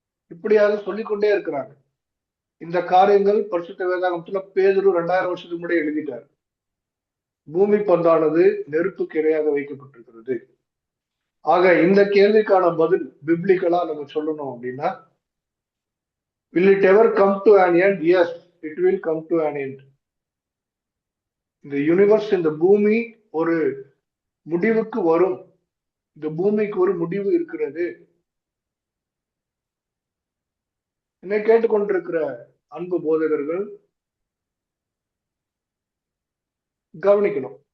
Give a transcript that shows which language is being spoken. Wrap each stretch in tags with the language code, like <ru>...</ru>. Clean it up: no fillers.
<ta>இப்படியாக சொல்லிக்கொண்டே இருக்கிறாங்க. இந்த காரியங்கள் பரிசுத்த வேதாகமத்துல பேதுரு 2000 வருஷத்துக்கு முன்னாடி எழுதிட்டார். பூமி பந்தானது நெருப்புக்கு இரையாக வைக்கப்பட்டிருக்கிறது. ஆக இந்த கேள்விக்கான பதில் பிப்ளிக்கலா நம்ம சொல்லணும் அப்படின்னா,</ta> <en>will it ever come to an end? Yes, it will come to an end.</en> <ta>இந்த யூனிவர்ஸ், இந்த பூமி ஒரு முடிவுக்கு வரும். இந்த பூமிக்கு ஒரு முடிவு இருக்கிறது. என்னை கேட்டுக்கொண்டிருக்கிற அன்பு போதகர்கள் கவனிக்கணும்.</ta>